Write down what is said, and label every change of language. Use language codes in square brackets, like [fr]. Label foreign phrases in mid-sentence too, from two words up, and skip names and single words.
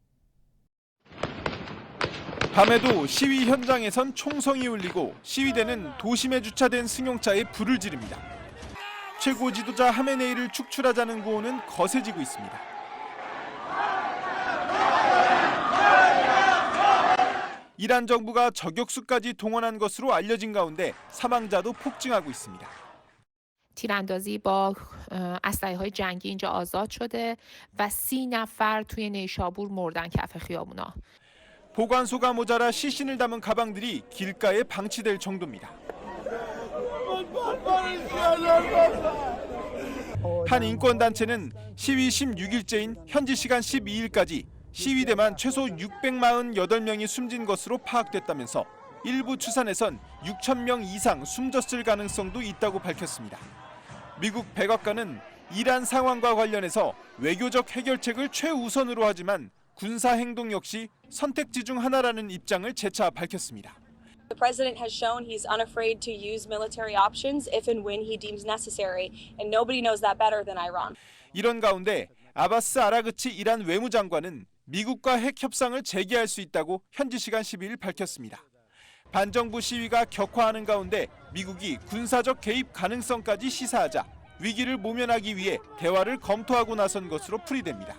[ko] 밤에도 시위 현장에선 총성이 울리고 시위대는 도심에 주차된 승용차에 불을 지릅니다. 최고 지도자 하메네이를 축출하자는 구호는 거세지고 있습니다. 이란 정부가 저격수까지 동원한 것으로 알려진 가운데 사망자도 폭증하고 있습니다. [fa] تیراندازی با اسلحه‌های جنگی اینجا آزاد شده و 30نفر توی نیشابور مردن کف خیابونا. [ko] 보관소가 모자라 시신을 담은 가방들이 길가에 방치될 정도입니다. 한 인권단체는 시위 16일째인 현지 시간 12일까지 시위대만 최소 648명이 숨진 것으로 파악됐다면서 일부 추산에선 6,000명 이상 숨졌을 가능성도 있다고 밝혔습니다. 미국 백악관은 이란 상황과 관련해서 외교적 해결책을 최우선으로 하지만 군사 행동 역시 선택지 중 하나라는 입장을 재차 밝혔습니다. [en] The president has shown he's unafraid to use military options if and when he deems necessary, and nobody knows that better than Iran. [ko] 이런 가운데 아바스 아라그치 이란 외무장관은 미국과 핵 협상을 재개할 수 있다고 현지 시간 12일 밝혔습니다. 반정부 시위가 격화하는 가운데 미국이 군사적 개입 가능성까지 시사하자 위기를 모면하기 위해 대화를 검토하고 나선 것으로 풀이됩니다.